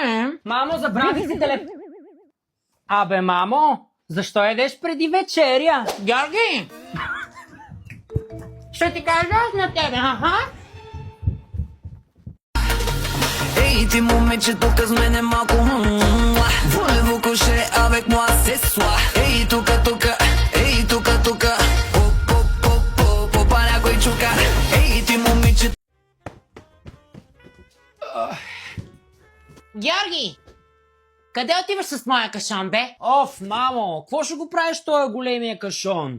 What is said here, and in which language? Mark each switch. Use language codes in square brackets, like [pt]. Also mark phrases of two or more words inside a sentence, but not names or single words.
[bg] Мамо, забрави си телефон. Абе, мамо, защо едеш преди вечеря? Георги! Ще ти кажа аз на тебе, аха? Ей, ти момиче, тук с мене малко [fr] Voulez-vous coucher avec moi ce soir? [bg] Ей, тука, ей, тука Попа някой чука Ей, ти момиче. Георги! Къде отиваш с моя кашон, бе? Оф, мамо, какво ще го правиш този големия кашон?